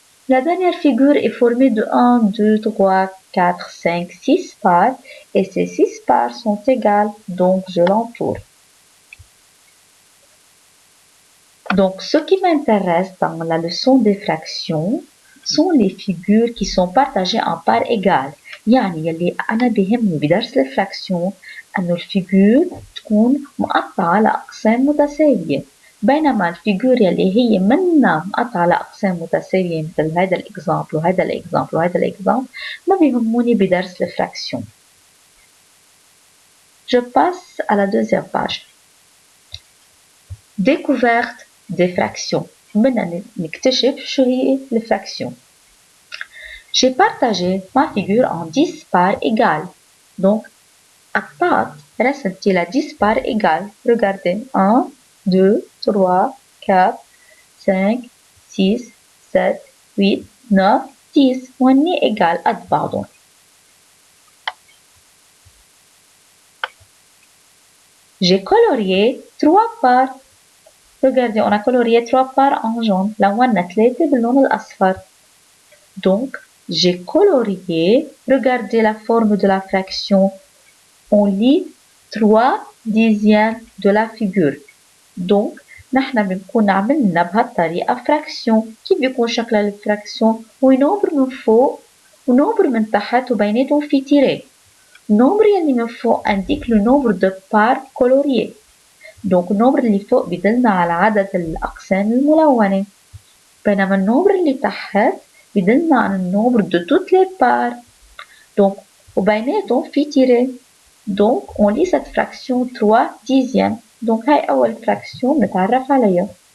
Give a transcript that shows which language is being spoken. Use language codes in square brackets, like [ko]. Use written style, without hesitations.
[fr] La dernière figure est formée de 1, 2, 3, 4, 5, 6 parts, et ces 6 parts sont égales, donc je l'entoure. Donc, ce qui m'intéresse dans la leçon des fractions sont les figures qui sont partagées en parts égales. [ar] يعني يلي أنا بيهمني بدرس الفراكسيون أنه الفيجور تكون مقطعة لأقسام متساوية. بينما الفيجور يلي هي منا مقطعة لأقسام متساوية مثل هذا الإكزامبل وهذا الإكزامبل وهذا الإكزامبل ما بيهموني بدرس الفراكسيون. [fr] Je passe à la deuxième page. Découverte des fractions. [ar] بدنا نكتشف شو هي الفراكسيون. [fr] J'ai partagé ma figure en 10 parts égales. Donc, [ar] قطعت رسمتي ل [fr] 10 parts égales. Regardez. 1, 2, 3, 4, 5, 6, 7, 8, 9, 10. [ar] وهني [fr] égales [ar] قد بعضهم. [fr] J'ai colorié 3 parts. Regardez, on a colorié 3 parts en jaune. [ar] لونا 3 باللون الأصفر. [fr] Donc, j'ai colorié. Regardez la forme de la fraction. On lit 3 dixièmes de la figure. [ar] Donc, نحن بنكون عملنا بهالطريقة fraction. كيف بيكون شكل الفراكسيون؟ هو نومبر من فوق ونومبر من تحت وبيناتهم في تيري. النومبر يلي من فوق [fr] indique le nombre de parts coloriées. [ar] Donc, النومبر اللي فوق بيدلنا على عدد الأقسام الملونة. بينما النومبر اللي تحت بيدلنا عن النومبر [fr] de toutes les parts. [ar] Donc, وبيناتهم في تيري. [fr] Donc, on lit cette fraction 3 dixièmes. [ar] Donc, هاي أول fraction نتعرف عليها.